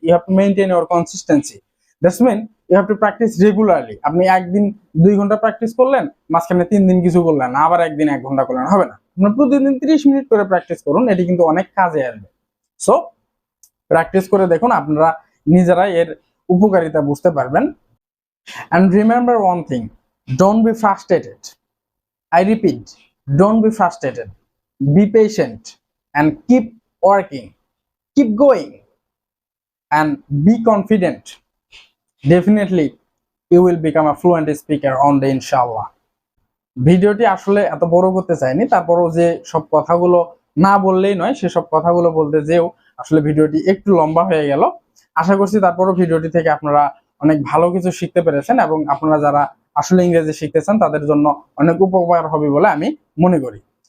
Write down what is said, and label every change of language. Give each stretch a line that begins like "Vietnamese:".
English: You have to maintain your consistency, that's mean you have to practice regularly.
Bangla: আপনি একদিন 2 ঘন্টা practice করলেন, মাঝখানে 3 দিন কিছু করলেন না, আবার একদিন 1 ঘন্টা করলেন, হবে না। আপনি প্রতিদিন 30 মিনিট করে প্র্যাকটিস করুন, এটি কিন্তু অনেক কাজে আসবে। সো প্র্যাকটিস করে দেখুন, আপনারা নিজেরাই এর উপকারিতা বুঝতে পারবেন।
English: And remember one thing, don't be frustrated. I repeat, don't be frustrated. Be patient and keep working. Keep going and be confident. Definitely, you will become a fluent speaker on the inshallah.
Bangla: ভিডিওটি আসলে এত বড় করতে চাইনি, তারপরও যে সব কথাগুলো না বললেই নয়, সেসব কথাগুলো বলতে যেও আসলে ভিডিওটি একটু লম্বা হয়ে গেল। আশা করছি তারপরও ভিডিওটি থেকে আপনারা অনেক ভালো কিছু শিখতে পেরেছেন এবং আপনারা যারা আসলে ইংরেজি শিখতেছেন তাদের জন্য অনেক উপকার হবে বলে আমি মনে করি।